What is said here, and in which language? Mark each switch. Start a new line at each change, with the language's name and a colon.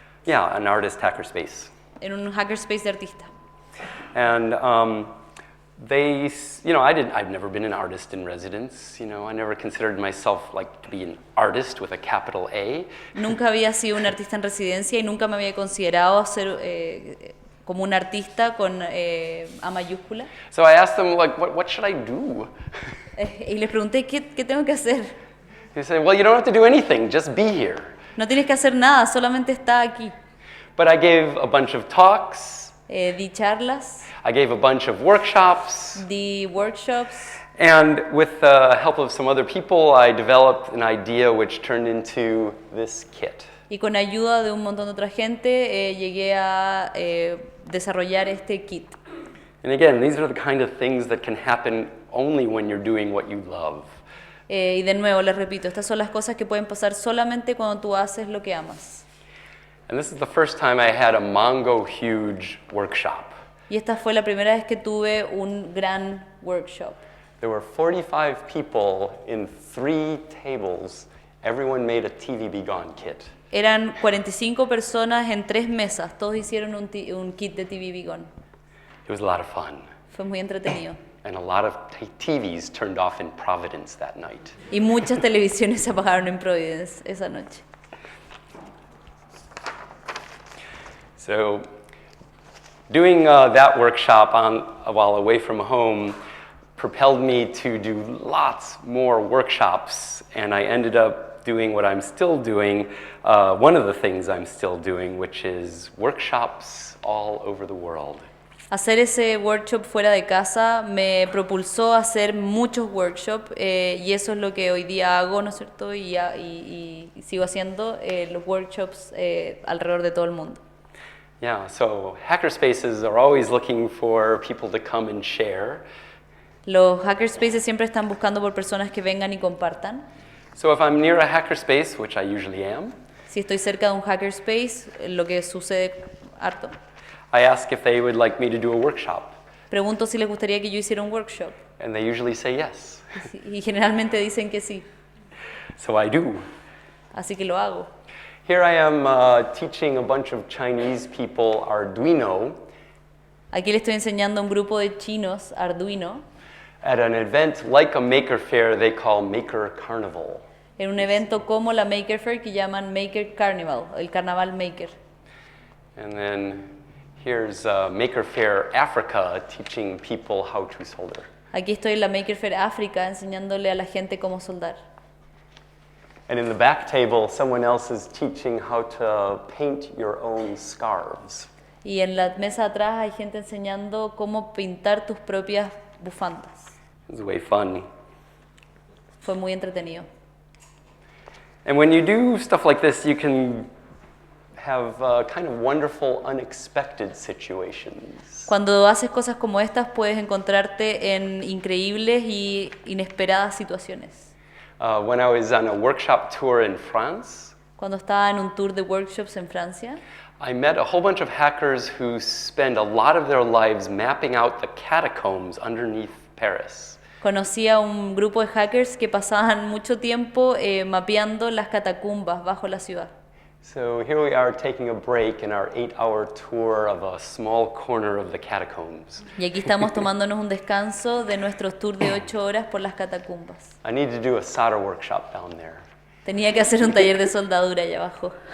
English: Yeah, an artist hackerspace.
Spanish: En un hackerspace de artista.
English: And I've never been an artist in residence. I never considered myself to be an artist with a capital A.
Spanish: Nunca había sido un artista en residencia y nunca me había considerado ser como un artista con A mayúscula.
English: So I asked them, what should I do?
Spanish: Y les pregunté, ¿qué tengo que hacer?
English: They said, well, you don't have to do anything, just be here.
Spanish: No tienes que hacer nada, solamente está aquí.
English: But I gave a bunch of talks.
Spanish: Di charlas,
English: I gave a bunch of workshops.
Spanish: di workshops.
English: And with the help of some other people, I developed an idea which turned into this kit.
Spanish: Y con ayuda de un montón de otra gente llegué a desarrollar este kit.
English: And again, these are the kind of things that can happen only when you're doing what you love.
Spanish: Y de nuevo, les repito, estas son las cosas que pueden pasar solamente cuando tú haces lo que amas.
English: And this is the first time I had a Mongo huge workshop.
Spanish: Y esta fue la primera vez que tuve un gran workshop.
English: There were 45 people in 3 tables. Everyone made a TV Be Gone kit.
Spanish: Eran 45 personas en 3 mesas. Todos hicieron un kit de TV Be Gone.
English: It was a lot of fun.
Spanish: Fue muy entretenido.
English: And a lot of TVs turned off in Providence that night.
Spanish: Y muchas televisiones se apagaron en Providence esa noche.
English: So doing that workshop while away from home propelled me to do lots more workshops, and I ended up doing what I'm still doing, one of the things I'm still doing, which is workshops all over the world.
Spanish: Hacer ese workshop fuera de casa me propulsó a hacer muchos workshops y eso es lo que hoy día hago, ¿no es cierto? Y sigo haciendo los workshops alrededor de todo el mundo.
English: Yeah, so hackerspaces are always looking for people to come and share.
Spanish: Los hackerspaces siempre están buscando por personas que vengan y compartan.
English: So if I'm near a hackerspace, which I usually am,
Spanish: Si estoy cerca de un hackerspace, lo que sucede harto,
English: I ask if they would like me to do a workshop,
Spanish: pregunto si les gustaría que yo hiciera un workshop
English: and they usually say yes.
Spanish: y generalmente dicen que sí,
English: So I do.
Spanish: así que lo hago.
English: Here I am teaching a bunch of Chinese people Arduino
Spanish: Aquí le estoy enseñando a un grupo de chinos Arduino
English: at an event like a maker fair they call Maker Carnival.
Spanish: en un evento como la Maker Fair que llaman Maker Carnival, el Carnaval Maker.
English: And then here's Maker Fair Africa teaching people how to solder.
Spanish: Aquí estoy en la Maker Fair África enseñándole a la gente cómo soldar.
English: And in the back table, someone else is teaching how to paint your own scarves.
Spanish: Y en la mesa atrás hay gente enseñando cómo pintar tus propias bufandas.
English: It's way fun.
Spanish: Fue muy entretenido.
English: And when you do stuff like this, you can have kind of wonderful, unexpected situations.
Spanish: Cuando haces cosas como estas puedes encontrarte en increíbles y inesperadas situaciones.
English: When I was on a workshop tour in France,
Spanish: Cuando estaba en un tour de workshops en Francia,
English: I met a whole bunch of hackers who spend a lot of their lives mapping out the catacombs underneath Paris.
Spanish: conocí a un grupo de hackers que pasaban mucho tiempo mapeando las catacumbas bajo la ciudad.
English: So here we are taking a break in our 8-hour tour of a small corner of the catacombs.
Spanish: Y aquí estamos tomándonos un descanso de nuestro tour de 8 horas por las catacumbas.
English: I need to do a solder workshop down there.
Spanish: Tenía que hacer un taller de soldadura allá abajo.